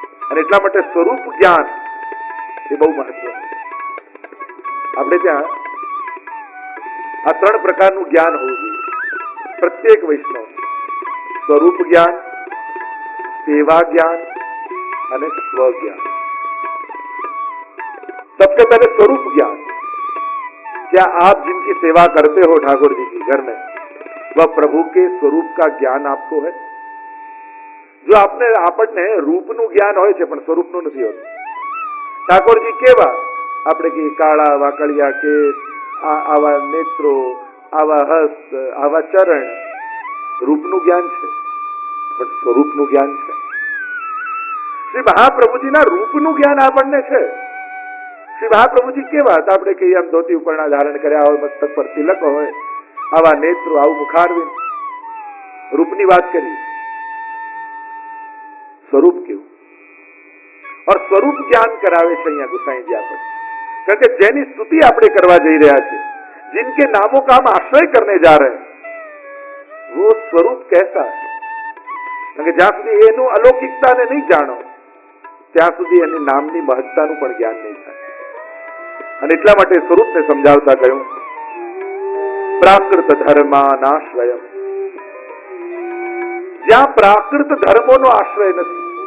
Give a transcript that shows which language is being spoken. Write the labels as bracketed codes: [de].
[gu] અને એટલા માટે સ્વરૂપ જ્ઞાન એ બહુ મહત્વનું છે. આપણે ત્યાં આ 3 પ્રકારનું જ્ઞાન હોવું જોઈએ પ્રત્યેક વૈષ્ણવ. સ્વરૂપ જ્ઞાન, सेवा ज्ञान અને સ્વ જ્ઞાન. [hi] सबसे पहले स्वरूप ज्ञान. क्या आप जिनकी सेवा करते हो ठाकुर जी की घर में, वह प्रभु के स्वरूप का ज्ञान आपको है? जो आपने [gu] આપણને રૂપનું જ્ઞાન હોય છે પણ સ્વરૂપનું નથી હોતું. ઠાકોરજી કેવા? આપણે કે કાળા વાકડિયા કેસ, આવા નેત્રો, આવા હસ્ત, આવા ચરણ, રૂપનું જ્ઞાન છે પણ સ્વરૂપનું જ્ઞાન છે. શ્રી મહાપ્રભુજીના રૂપનું જ્ઞાન આપણને છે. શ્રી મહાપ્રભુજી કેવા હતા? આપણે કહીએ આમ ધોતી ઉપરના ધારણ કર્યા હોય, મસ્તક પર તિલક હોય, આવા નેત્રો, આવું મુખારવિંદ, રૂપની વાત કરી. [hi] स्वरूप क्यों? और स्वरूप ज्ञान करावे [gu] છે અહીંયા ગુસાઈજી આપણને. કારણ કે જેની સ્તુતિ આપણે કરવા જઈ રહ્યા છીએ, [hi] जिनके नामों का हम आश्रय करने जा रहे हैं, वो स्वरूप कैसा है? [gu] કારણ કે જ્યાં સુધી એનું અલૌકિકતાને નહીં જાણો ત્યાં સુધી એની નામની મહત્તાનું પણ જ્ઞાન નહીં થાય. અને એટલા માટે સ્વરૂપને સમજાવતા કહ્યું પ્રાકૃત ધર્માનાશ્રય. જ્યાં પ્રાકૃત ધર્મોનો આશ્રય નથી.